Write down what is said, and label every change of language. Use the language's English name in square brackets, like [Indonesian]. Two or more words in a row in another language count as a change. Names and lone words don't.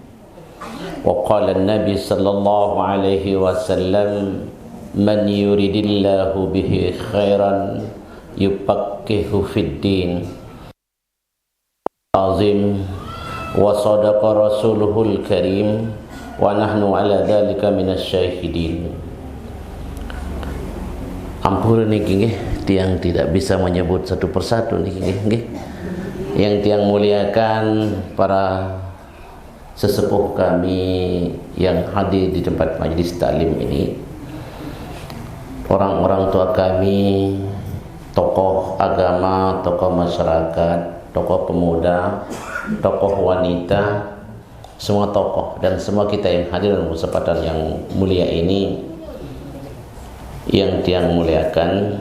[Arabic] وقال النبي صلى الله عليه وسلم من يريد الله به خيرا يفقهه في الدين عظيم وصدق رسوله الكريم ونحن على ذلك من الشاهدين. [Sasak] Ampun niki nggih, [Indonesian] tiang tidak bisa menyebut satu persatu [Sasak] niki nggih. [Indonesian] Yang tiang muliakan para sesepuh kami yang hadir di tempat majlis taklim ini, orang-orang tua kami, tokoh agama, tokoh masyarakat, tokoh pemuda, tokoh wanita, semua tokoh dan semua kita yang hadir dalam kesempatan yang mulia ini, yang tiang muliakan.